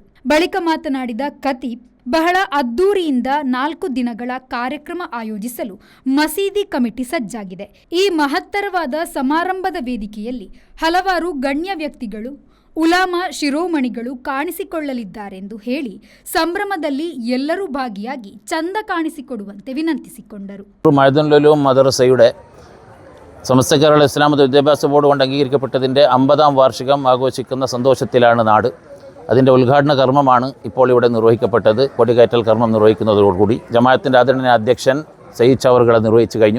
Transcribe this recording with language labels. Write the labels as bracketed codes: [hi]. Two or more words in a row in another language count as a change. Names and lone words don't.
[kn] ಬಳಿಕ ಮಾತನಾಡಿದ ಖತೀಬ್, ಬಹಳ ಅದ್ದೂರಿಯಿಂದ 4 ದಿನಗಳ ಕಾರ್ಯಕ್ರಮ ಆಯೋಜಿಸಲು ಮಸೀದಿ ಕಮಿಟಿ ಸಜ್ಜಾಗಿದೆ. ಈ ಮಹತ್ತರವಾದ ಸಮಾರಂಭದ ವೇದಿಕೆಯಲ್ಲಿ ಹಲವಾರು ಗಣ್ಯ ವ್ಯಕ್ತಿಗಳು, ಉಲಾಮಾ ಶಿರೋಮಣಿಗಳು ಕಾಣಿಸಿಕೊಳ್ಳಲಿದ್ದಾರೆಂದು ಹೇಳಿ ಸಂಭ್ರಮದಲ್ಲಿ ಎಲ್ಲರೂ ಭಾಗಿಯಾಗಿ ಚಂದ ಕಾಣಿಸಿಕೊಡುವಂತೆ ವಿನಂತಿಸಿಕೊಂಡರು. [ml] മഹദനുൽ ഉലൂം മദ്രസയുടെ സമസ്ത കേരള ഇസ്ലാം മത വിദ്യാഭ്യാസ ബോർഡ് കൊണ്ട് അംഗീകരിക്കപ്പെട്ടതിൻ്റെ 50ാം വാർഷികം ആഘോഷിക്കുന്ന സന്തോഷത്തിലാണ് നാട്. അതിൻ്റെ ഉദ്ഘാടന കർമ്മമാണ് ഇപ്പോൾ ഇവിടെ നിർവഹിക്കപ്പെട്ടത്. കൊടികയറ്റൽ കർമ്മം നിർവഹിക്കുന്നതോടുകൂടി ജമാഅത്തിൻ്റെ ആദരണീയ അധ്യക്ഷൻ സയ്യിദ് ചവർകളെ നിർവഹിച്ചു കഴിഞ്ഞു.